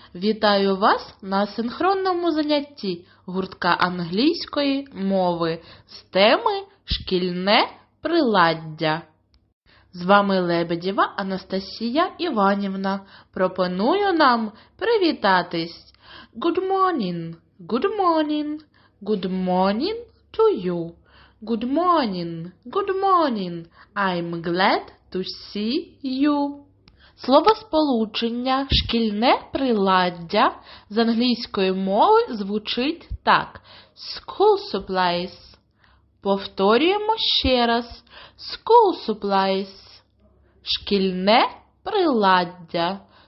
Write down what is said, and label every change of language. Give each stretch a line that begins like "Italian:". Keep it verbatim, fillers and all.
Ukrainian: Вітаю вас на синхронному занятті гуртка англійської мови з теми «Шкільне приладдя». З вами Лебедєва Анастасія Іванівна. Пропоную нам привітатись.
English: Good morning, good morning, good morning to you. Good morning, good morning, I'm glad to see you.
Ukrainian: Словосполучення «шкільне приладдя» з англійської мови звучить так.
English: School supplies.
Ukrainian: Повторюємо ще раз.
English: School supplies.
Ukrainian: Шкільне приладдя.